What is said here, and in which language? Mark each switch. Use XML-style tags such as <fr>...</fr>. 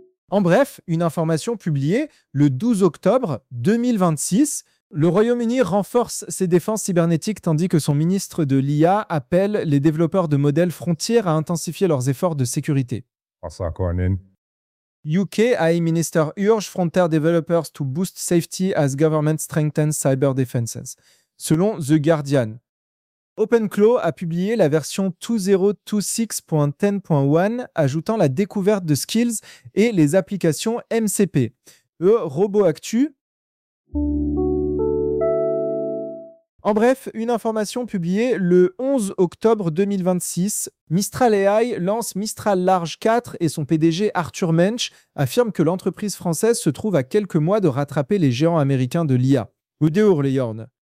<fr>En bref, une information publiée le 12 octobre 2026, le Royaume-Uni renforce ses défenses cybernétiques tandis que son ministre de l'IA appelle les développeurs de modèles frontiers à intensifier leurs efforts de sécurité.</fr> <en>UK AI Minister urge frontier developers to boost safety as government strengthens cyber defenses, selon The Guardian.</en> <fr>OpenClaw a publié la version 2026.10.1, ajoutant la découverte de skills et les applications MCP. RoboActu. En bref, une information publiée le 11 octobre 2026, Mistral AI lance Mistral Large 4 et son PDG Arthur Mensch affirme que l'entreprise française se trouve à quelques mois de rattraper les géants américains de l'IA. Udeur Leyorn.</fr>